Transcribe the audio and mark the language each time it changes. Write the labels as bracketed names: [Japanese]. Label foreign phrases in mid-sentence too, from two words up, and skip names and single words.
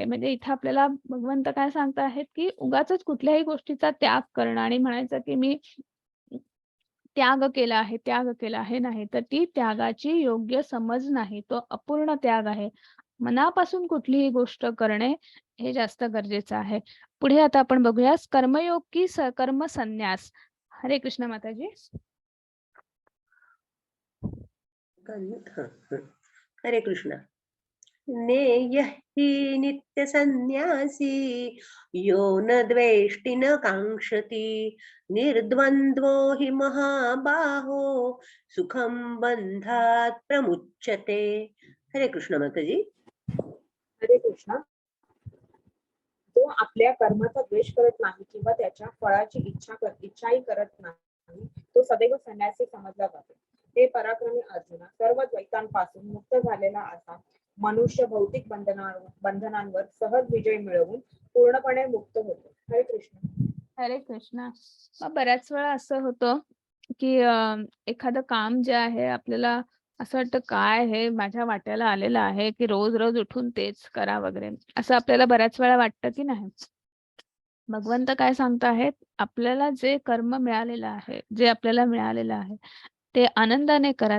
[Marathi] म्हणजे इथे आपल्याला भगवंत काय सांगत आहेत, की उगाचच कुठल्याही गोष्टीचा त्याग करणं आणि म्हणायचं, की मी त्याग केला आहे नाही. तर ती त्यागाची योग्य समज नाही. तो अपूर्ण त्याग आहे. मनापासून कुठलीही गोष्ट करणे हे जास्त गरजेचं आहे. पुढे आता आपण बघूया कर्मयोग की कर्म संन्यास. हरे कृष्ण माताजी. हरे कृष्ण. [Sanskrit] नेयः हि नित्यसन्न्यासी यो न द्वेष्टि न काङ्क्षति निर्द्वन्द्वो हि महाबाहो सुखं बन्धात् प्रमुच्यते. [Marathi] हरे कृष्ण माताजी. हरे कृष्ण. जो आपल्या कर्माचा द्वेष करत नाही किंवा त्याच्या फळाची इच्छाही करत नाही, तो सदैव संन्यासी समजला जातो. हे पराक्रमी अर्जुना, सर्व द्वैतांपासून मुक्त झालेला असा मनुष्य भौतिक बंधनांवर सहज विजय मिळवून पूर्णपणे मुक्त होतो. हरे कृष्ण. हरे कृष्ण. मग बऱ्याच वेळा असं होतं, की एखादं काम जे आहे आपल्याला असं वाटतं काय हे माझ्या वाट्याला आलेलं आहे, की रोज-रोज उठून तेच करा वगैरे. असं आपल्याला बऱ्याच वेळा वाटतं, की नाही? भगवंत काय सांगत आहेत, आपल्याला जे कर्म मिळालेलं आहे, जे आपल्याला मिळालेलं आहे, ते आनंदाने करा.